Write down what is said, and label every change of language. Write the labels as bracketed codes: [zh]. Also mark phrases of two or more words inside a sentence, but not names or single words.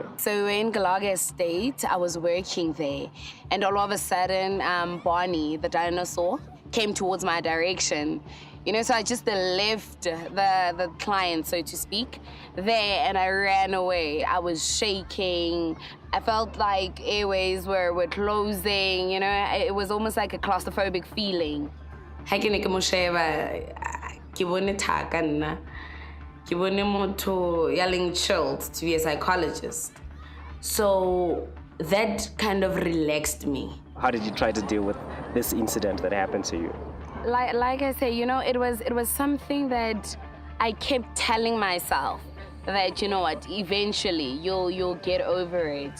[en] So in Galaga Estate, I was working there, and all of a sudden, Barney, the dinosaur, came towards my direction. You know, so I just left the client, so to speak, there, and I ran away. I was shaking. I felt like airways were closing, you know, it was almost like a claustrophobic feeling. [st] Ha ke ne ke mo sheba ke bone thaka nna ke bone motho ya leng [en] chilled to be a psychologist, [st] so that kind of relaxed me. [en] How did you try to deal with this incident that happened to you? Like I say, you know, it was something that I kept telling myself that, you know what, eventually you'll get over it.